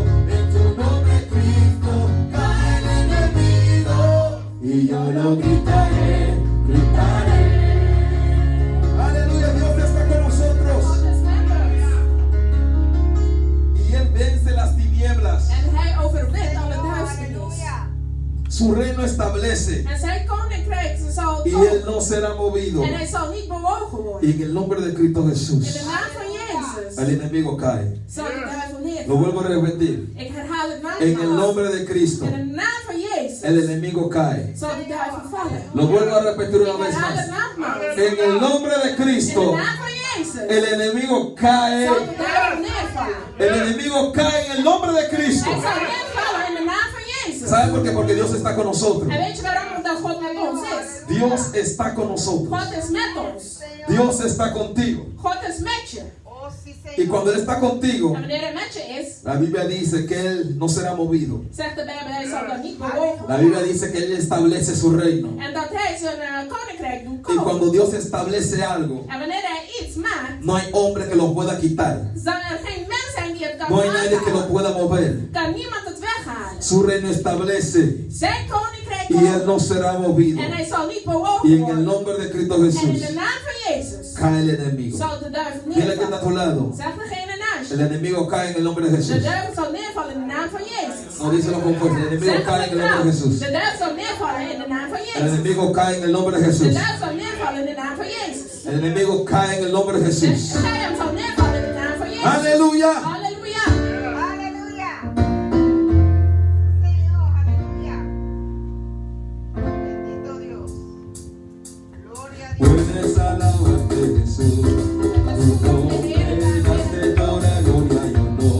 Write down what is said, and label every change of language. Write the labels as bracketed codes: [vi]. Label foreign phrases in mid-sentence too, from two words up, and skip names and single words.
[es] En tu nombre, Cristo, cae el enemigo. Y yo lo gritaré, gritaré. Aleluya, Dios está con nosotros. Y Él vence las tinieblas. [nl] En hij overwint alle duisternis. [es] Aleluya. Su reino establece. [nl] En zijn koninkrijk zal [es] Y Él no será movido. [nl] En hij zal niet bewogen worden. [es] Y en el nombre de Cristo [nl] In de [es] Jesús, [nl] naam van Jezus [es] el enemigo cae. [nl] zal de duivel neervallen. [es] Lo vuelvo a repetir. [nl] Ik herhaal het [es] En el [nl] nogmaals. [es] nombre de Cristo, [nl] In de naam van Jezus [es] el enemigo cae. [nl] zal de duivel vallen. [es] Lo vuelvo a repetir una [nl] Ik [es] vez [nl] herhaal het [es] más. [nl] nogmaals. [es] En el nombre de [nl] In de [es] Cristo, [nl] naam van Jezus [es] el enemigo cae. [nl] zal de duivel neervallen. [es] El enemigo cae en el nombre de Cristo. [nl] Hij zal neervallen in de naam van Jezus. [es] ¿Sabe por qué? Porque Dios está con nosotros. [nl] En weet je waarom? Omdat God met ons is. [es] Dios está con nosotros. [nl] God is met ons. [es] Dios está contigo. [nl] God is met je. [es] Oh, sí, Y Señor. cuando Él está contigo, [nl] En wanneer hij met je is, [es] la Biblia dice que Él no será movido. [nl] zegt de Bijbel, hij zal dan niet bewogen. [es] La Biblia dice que Él establece su reino. [nl] En dat hij zijn koninkrijk doet [es] Y [nl] komen. [es] cuando Dios establece algo, [nl] En wanneer hij iets maakt, [es] no hay hombre que lo pueda quitar. [nl] zal er geen mens zijn die het kan [es] No hay nadie que lo [nl] weghouden. [es] pueda mover. [nl] Kan niemand het weghalen. [es] Su reino establece [nl] Zijn koninkrijk [es] y Él [nl] komt. [es] no será movido. [nl] En hij zal niet [es] Y [nl] bewogen [es] en el [nl] worden. [es] nombre de Cristo [nl] En in [es] Jesús [nl] de naam van Jezus [es] cae el enemigo. [nl] zal de duivel [es] Dile que está a tu [nl] neervallen. [es] lado. [nl] Zeg degene naast [es] El [nl] je. [es] enemigo cae en el nombre de [nl] De [es] Jesús. [nl] duivel zal neervallen in de naam van Jezus. [es] No, díselo con fuerza. El enemigo [nl] Zeg [es] cae en [nl] het [es] el nombre de [nl] trouw. [es] Jesús. [nl] De duivel zal neervallen in de naam van [es] El [nl] Jezus. [es] enemigo cae en el nombre de [nl] De [es] Jesús. [nl] duivel zal neervallen in de naam van Jezus. [es] El enemigo cae en el nombre de [nl] De [es] Jesús. [nl] vijand zal neervallen in de naam van Jezus. [es] Aleluya. [nl] Halleluja. [es] Aleluya. Señor, aleluya. Bendito Dios. Gloria a Dios. Puedes alabarte, Jesús. Tu nombre daste toda gloria y honor.